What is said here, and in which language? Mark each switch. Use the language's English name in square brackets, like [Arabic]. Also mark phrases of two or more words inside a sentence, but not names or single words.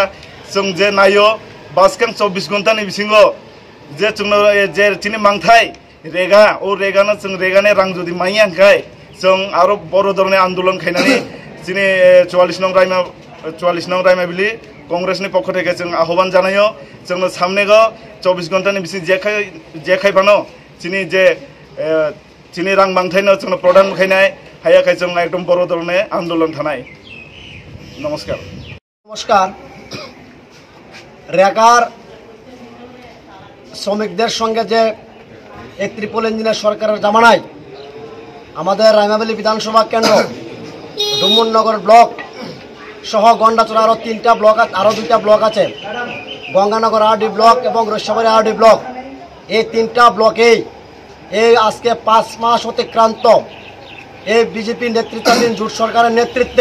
[Bodo] जों जे नायो बासकां 24 घन्टानि बिसिङो जे जोंनो जे तिनि मांथाय रेगा ओ रेगानो जों रेगाने रां जुदि माइयांखाय जों आरो बर' धरने आन्दोलन खायनानै दिनै 44 नং रायमाबिलि कांग्रेसनि पक्ष থেকে जों आह्वान जानायो जोंनो सामनेगो 24 घन्टानि बिसि जेखायबानो दिनै जे दिनै रां बांथायनो जोंनो प्रदान खायनाय हायाखाय जों एकदम बर' धरने आन्दोलन थानाय [Bangla] नमस्कार রেগার শ্রমিকদের সঙ্গে যে এক ট্রিপল ইঞ্জিনের সরকারের জামানায় আমাদের রায়মাবেলী বিধানসভা কেন্দ্র ডুমুরনগর ব্লক সহ গন্ডাচড়া আরও 3টা ব্লক আরও 2টা ব্লক আছে গঙ্গানগর আরডি ব্লক এবং রৈশাবাড়ি আরডি ব্লক এই 3টা ব্লকেই এই আজকে 5 মাস অতিক্রান্ত এই বিজেপি নেতৃত্বাধীন জোট সরকারের নেতৃত্বে